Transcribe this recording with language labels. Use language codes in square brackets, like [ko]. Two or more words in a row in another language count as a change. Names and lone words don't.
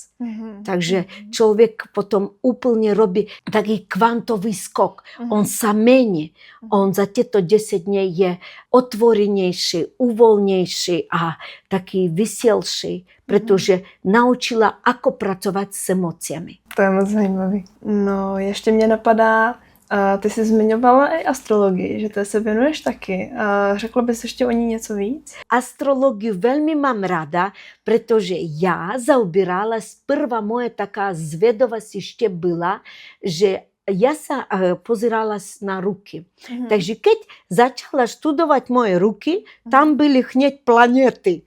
[sk] Takže človek potom úplne robí taký kvantový skok. On sa mení. On za tieto 10 dní je otvorenejší, uvoľnejší a taký veselší, pretože naučila, ako pracovať s emóciami. [cs] To je moc zajímavý. No, ještě mě napadá, ty jsi zmiňovala i astrologii, že té se věnuješ taky. Řekla bys ještě o ní něco víc? [sk] Astrológiu veľmi mám rada, pretože ja zaobírala, prvá moja taká zvedavosť ešte byla, že ja sa pozerala na ruky. Takže keď začala študovať moje ruky, tam byli hneď planety.